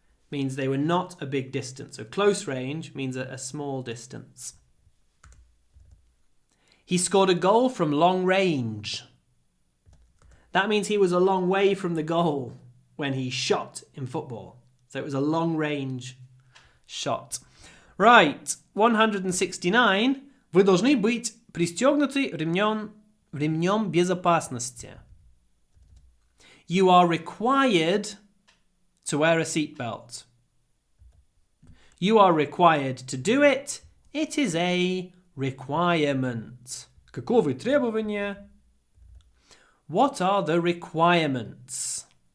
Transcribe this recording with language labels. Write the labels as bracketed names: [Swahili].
[English] Means they were not a big distance. So close range means a small distance. He scored a goal from long range. That means he was a long way from the goal when he shot in football. So it was a long range shot. Right, 169. [Russian] Вы должны быть пристегнуты ремнем безопасности. [English] You are required to wear a seatbelt. You are required to do it. It is a requirement. [Russian] Каковы требования? [English] What are the requirements?